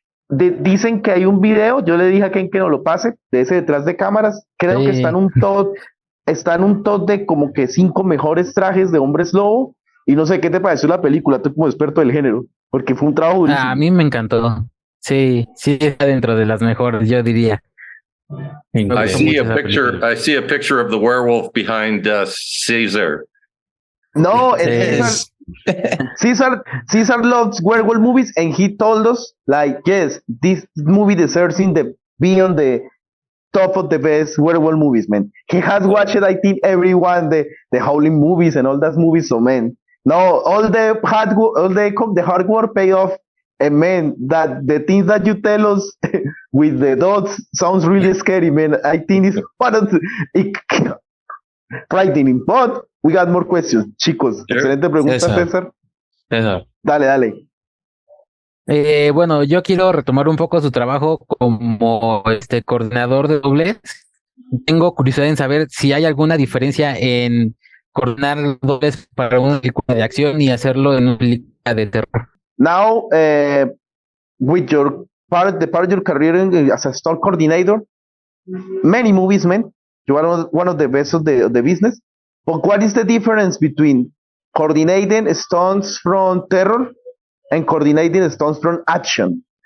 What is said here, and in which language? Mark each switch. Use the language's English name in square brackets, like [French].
[Spanish] Dicen que hay un video, yo le dije a Ken que no lo pase, de ese detrás de cámaras. Creo que está en un top de como que 5 mejores trajes de hombres lobo. Y no sé qué te pareció la película, tú como experto del género, porque fue un trabajo durísimo. A mí me encantó. Sí, está dentro de las mejores, yo diría. [English] I see a picture of the werewolf behind Caesar. No, Caesar loves werewolf movies, and he told us, like, yes, this movie deserves to be on the top of the best werewolf movies, man. He has watched, I think, everyone, the Howling movies and all that movies, so, man, no, all the hard work pay off. And man, that the things that you tell us with the dogs sounds really scary, man. I think it's frightening. But we got more questions, chicos. Sure. [Spanish] Excelente pregunta, César. Dale. Bueno, yo quiero retomar un poco su trabajo como coordinador de doblez. Tengo curiosidad en saber si hay alguna diferencia en coordinar doblez para una película de acción y hacerlo en una película de terror. [English] Now, with the part of your career as a stunt coordinator, many movies, man, you are one of the best of the business. But what is the difference between coordinating stunts from terror and coordinating stunts from action?